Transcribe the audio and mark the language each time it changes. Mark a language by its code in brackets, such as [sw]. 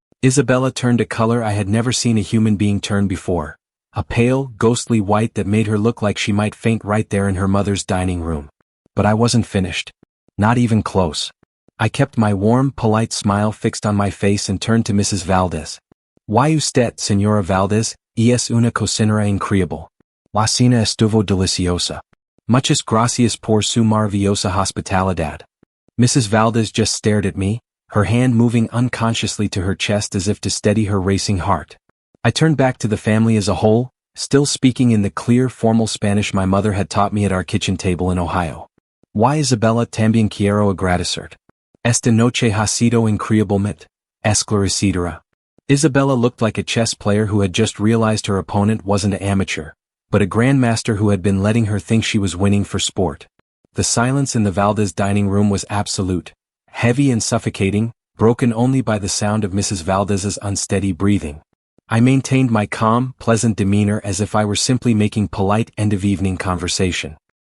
[en] Isabella turned a color I had never seen a human being turn before. A pale, ghostly white that made her look like she might faint right there in her mother's dining room. But I wasn't finished. Not even close. I kept my warm, polite smile fixed on my face and turned to Mrs. Valdez. [es] "Why usted, Señora Valdez, es una cocinera increíble. La cena estuvo deliciosa. Muchas gracias por su maravillosa hospitalidad." [en] Mrs. Valdez just stared at me, her hand moving unconsciously to her chest as if to steady her racing heart. I turned back to the family as a whole, still speaking in the clear, formal Spanish my mother had taught me at our kitchen table in Ohio. [es] Why Isabella también quiero agradecer. Esta noche ha sido increíblemente esclarecedora. [en] Isabella looked like a chess player who had just realized her opponent wasn't an amateur, but a grandmaster who had been letting her think she was winning for sport. The silence in the Valdez dining room was absolute, heavy and suffocating, broken only by the sound of Mrs. Valdez's unsteady breathing. I maintained my calm, pleasant demeanor as if I were simply making polite end-of-evening conversation.